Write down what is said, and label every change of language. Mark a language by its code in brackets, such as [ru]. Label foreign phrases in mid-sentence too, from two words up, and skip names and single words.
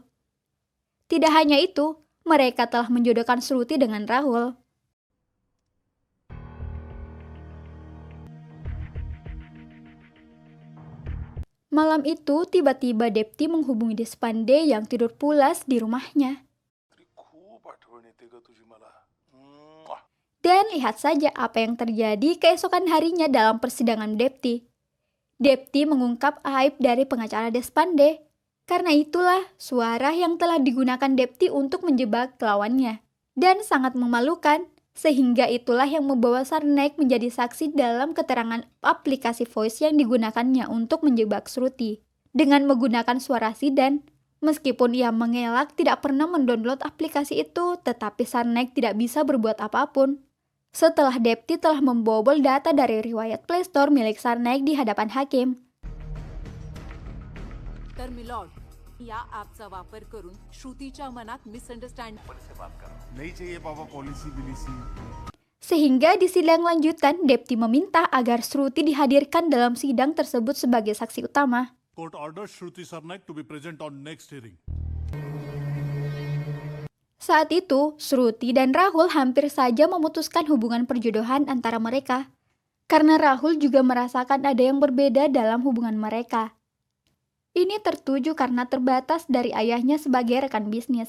[id] Tidak hanya itu, mereka telah menjodohkan Shruti dengan Rahul. Malam itu, tiba-tiba Depti menghubungi Deshpande yang tidur pulas di rumahnya. [mr] खूप आठवण येते ग तुझी मला. [id] Dan lihat saja apa yang terjadi keesokan harinya dalam persidangan Depti. Depti mengungkap aib dari pengacara Deshpande. Karena itulah suara yang telah digunakan Depti untuk menjebak lawannya. Dan sangat memalukan, sehingga itulah yang membawa Sarnek menjadi saksi dalam keterangan aplikasi voice yang digunakannya untuk menjebak Shruti. Dengan menggunakan suara Sidan, meskipun ia mengelak tidak pernah mendownload aplikasi itu, tetapi Sarnek tidak bisa berbuat apapun. Setelah Depti telah membobol data dari riwayat Play Store milik Sarnek di hadapan hakim. [mr] तर मिलॉर्ड, या ॲपचा वापर करून श्रुतीच्या मनात मिसअंडरस्टँड [hi] नहीं चाहिए पापा पॉलिसी बिलिसी. [id] Sehingga di sidang lanjutan, Depti meminta agar Shruti dihadirkan dalam sidang tersebut sebagai saksi utama. [en] Court orders Shruti Sarnaik to be present on next hearing. [id] Saat itu, Shruti dan Rahul hampir saja memutuskan hubungan perjodohan antara mereka. Karena Rahul juga merasakan ada yang berbeda dalam hubungan mereka. Ini tertuju karena terbatas dari ayahnya sebagai rekan bisnis.